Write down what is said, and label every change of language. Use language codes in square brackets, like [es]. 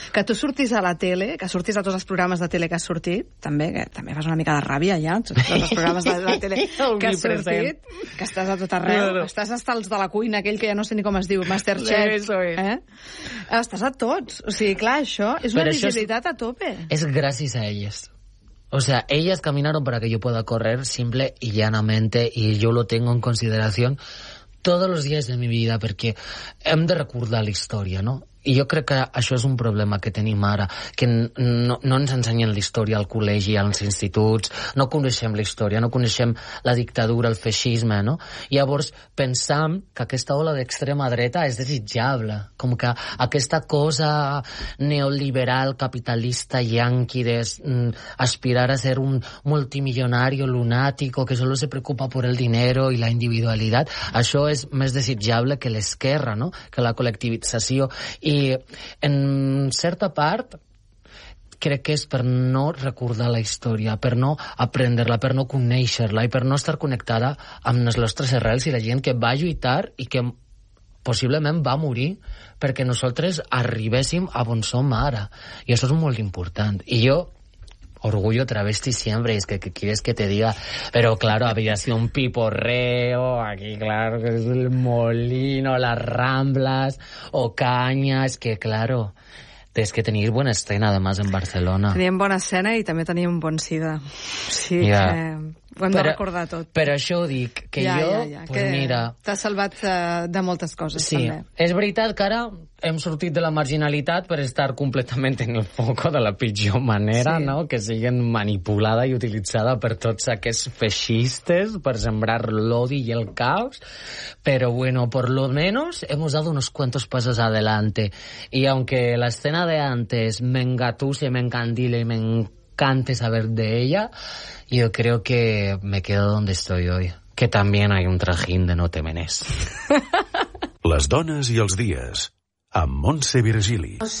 [ca] Que tu surtis a la tele, que surtis a tots els programes de tele que has sortit, també, que també fas una mica de ràbia ja, tots els programes de la tele que has sortit, que estàs a tot arreu, estàs hasta els de la cuina, aquell que ja no sé ni com es diu, Masterchef, estàs a tots. O sigui, clar, això és una visibilitat a tope. És gràcies a elles. [es] O sea, ellas caminaron para que yo pueda correr simple y llanamente, y yo lo tengo en consideración todos los días de mi vida, porque [ca] hem de recordar [es] la historia, ¿no? Y yo creo que [ca] això és un problema que tenim ara, que no ens ensenyen la història al col·legi, als instituts, no coneixem la història, no coneixem la dictadura, el feixisme, no? Llavors, pensam que aquesta ola d'extrema dreta és desitjable, com que aquesta cosa neoliberal, capitalista, yanqui, d'aspirar a ser un multimillonari lunàtic [es] que solo se preocupa por el dinero y la individualidad, [ca] això és més desitjable que l'esquerra, no? Que la col·lectivització. I en certa part crec que és per no recordar la història, per no aprendre-la, per no conèixer-la i per no estar connectada amb les nostres arrels i la gent que va lluitar i que possiblement va morir perquè nosaltres arribéssim a on som ara. I això és molt important. [es] I jo, orgullo travesti siempre, es que quieres que te diga, pero claro, había sido un piporreo, aquí claro, que es el molino, las ramblas, Ocaña, es que claro, tienes que tener buena escena además en Barcelona. Tenían buena escena y también tenían un bon sida. [ca] Sí, yeah. Ho hem però, de recordar tot. Però això ho dic, que ja, jo, ja, ja, pues que mira... T'ha salvat de moltes coses, sí, també. És veritat que ara hem sortit de la marginalitat per estar completament en el foco de la pitjor manera, sí, no? Que siguin manipulada i utilitzada per tots aquests feixistes per sembrar l'odi i el caos. Però, [es] bueno, por lo menos hemos dado unos cuantos pasos adelante. Y aunque la escena de antes me engatuse, me encandile y me encante saber de ella... Yo creo que me quedo donde estoy hoy, que también hay un trajín de no temenés. [ca] Les dones i els dies, amb Montse Virgili.